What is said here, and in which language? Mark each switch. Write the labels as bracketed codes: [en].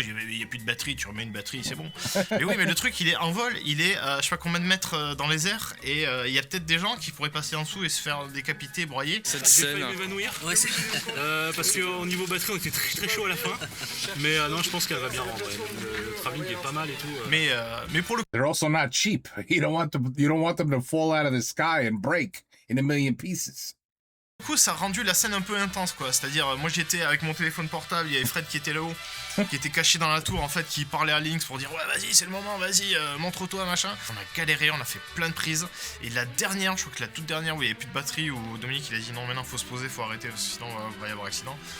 [fr] Il y a plus de batterie, tu remets une batterie, c'est bon. Et oui, mais le truc, il est en vol, il est, je sais pas combien de mètres dans les airs, et il y a peut-être des gens qui pourraient passer en dessous et se faire décapiter, broyer. J'ai failli m'évanouir. Ouais, parce qu'au niveau batterie, on était très chaud à la fin. Mais non, je pense qu'elle va bien rendre. Le travelling est pas mal et tout. Mais pour le [en] They're also not cheap. You don't want them to fall out of the sky and break in a million pieces. [fr] coup, ça a rendu la scène un peu intense, quoi. C'est-à-dire, moi j'étais avec mon téléphone portable, il y avait Fred qui était là-haut, qui était caché dans la tour, en fait, qui parlait à Lynx pour dire ouais, vas-y, c'est le moment, vas-y, montre-toi, machin. On a galéré, on a fait plein de prises. Et la dernière, je crois que la toute dernière où il n'y avait plus de batterie, où Dominique il a dit non, maintenant faut se poser, faut arrêter, parce que sinon il va y avoir accident.